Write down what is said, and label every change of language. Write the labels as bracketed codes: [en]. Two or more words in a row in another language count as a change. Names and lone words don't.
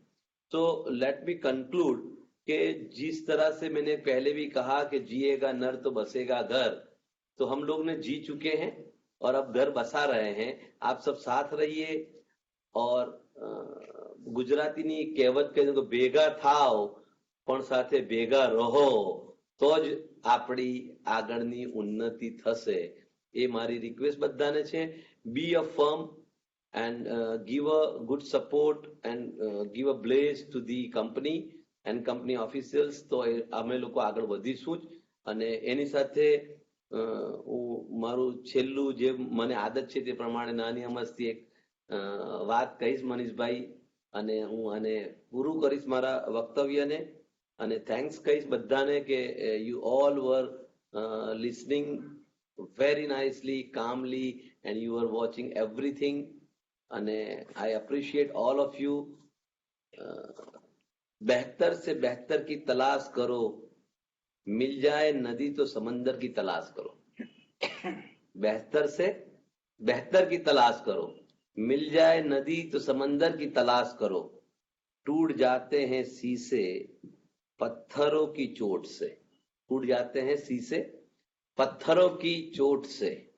[hi] तो [en] let me conclude [hi] कि जिस तरह से मैंने पहले भी कहा कि जिएगा नर तो बसेगा घर, तो हम लोग ने जी चुके हैं और अब घर बसा रहे हैं। आप सब साथ रहिए और [gu] गुजरातीनी कહેવત કહે છે ભેગા થાઓ પણ સાથે ભેગા રહો તો જ આપણી આગળની ઉન્નતિ થશે। એ મારી રિક્વેસ્ટ બધાને છે। [en] be a firm and give a good support and give a blaze to the company and company officials। [gu] તો અમે લોકો આગળ વધીશું જ। અને એની સાથે હું મારું છેલ્લું જે મને આદત છે તે પ્રમાણે નાની અમસ્તી એક વાત કહીશ મનીષભાઈ અને હું આને પૂરું કરીશ મારા વક્તવ્યને અને થેન્ક્સ કહીશ બધાને કે [en] you all were listening very nicely, calmly and you were watching everything and I appreciate all of you। [hi] बेहतर से बेहतर की तलाश करो, मिल जाए नदी तो समंदर की तलाश करो। बेहतर से बेहतर की तलाश करो, मिल जाए नदी तो समंदर की तलाश करो। टूट जाते हैं शीशे पत्थरों की चोट से, टूट जाते हैं शीशे पत्थरों की चोट से।